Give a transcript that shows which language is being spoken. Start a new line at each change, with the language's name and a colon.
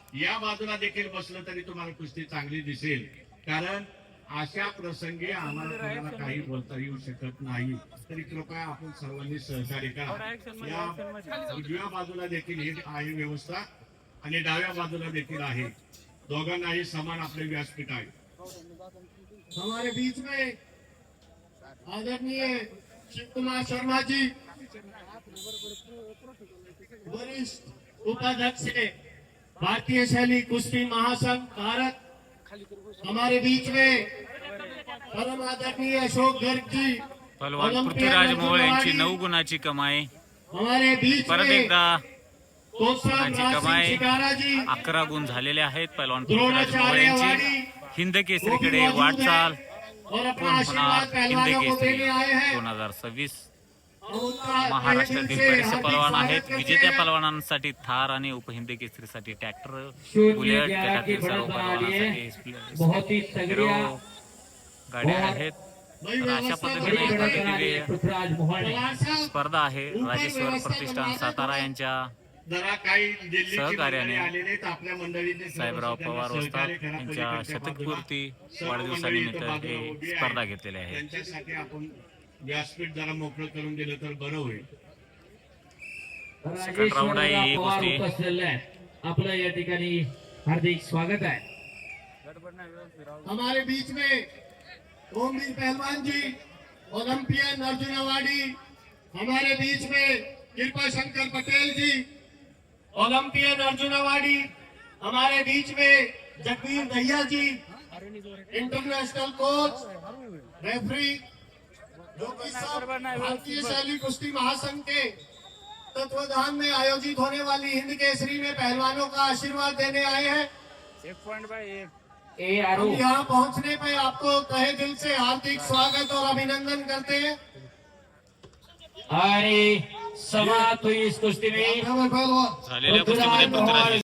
Marathi: या बाजूला देखील बसलं तरी तुम्हाला कुस्ती चांगली दिसेल कारण अशा प्रसंगी आम्हाला कोणाला काही बोलता येऊ शकत नाही तरी कृपया आपण सर्वांनी सहकार्य करा। या उजव्या बाजूला देखील ही आहे व्यवस्था आणि डाव्या बाजूला देखील आहे, दोघांनाही समान आपले व्यासपीठ आहे।
Hindi: हमारे बीच में आदरणीय शिव कुमार शर्मा जी वरिष्ठ उपाध्यक्ष भारतीय शैली कुश्ती महासंघ भारत, हमारे बीच में परम आदरणीय अशोक गर्ग जी
Marathi: पहलवान पृथ्वीराज मोहोळ यांची 9 गुणाची कमाई,
Hindi: हमारे बीच
Marathi: परत एकदा गुणाची कमाई 11 गुण झालेले आहेत। पहलवान पृथ्वीराज मोहोळ यांची हिंद केसरीकडे वाटचाल कोण होणार हिंद केसरी 2026 महाराष्ट्रातील बरेचसे पहलवान आहेत। विजेत्या पहलवानांसाठी थार आणि उपहिंद केसरीसाठी ट्रॅक्टर, बुलेट, जगातील सर्व पहलवानांसाठी हिरो गाड्या आहेत। तर अशा पद्धतीने स्पर्धा आहे राजेश्वर प्रतिष्ठान सातारा यांच्या सहकार्याने साहेबराव पवार वस्ताद यांच्या शतकपूर्ती वाढदिवसानिमित्त हे स्पर्धा घेतलेली आहे। त्यांच्यासाठी आपण व्यासपीठ जरा मोकळं करून दिलं तर बरं होईल। सेकंड राऊंड आहे ही कुस्ती, आपलं या ठिकाणी हार्दिक स्वागत है।
Hindi: हमारे बीच में ओमवीर पहलवान जी ओलंपियन अर्जुन अवार्डी, हमारे बीच में कृपा शंकर पटेल जी ओलंपियन अर्जुन अवार्डी, हमारे बीच में जगवीर दहिया जी इंटरनेशनल कोच रेफरी जो कि सब भारतीय शैली कुश्ती महासंघ के तत्वाधान में आयोजित होने वाली हिंद केसरी में पहलवानों का आशीर्वाद देने आए हैं। ए आरो हम यहाँ पहुँचने पे आपको तहे दिल से हार्दिक स्वागत और अभिनंदन करते हैं। आणि समाप्त हुई इस कुस्ती में पहलवान
Marathi: झालेल्या कुस्तीमध्ये पृथ्वीराज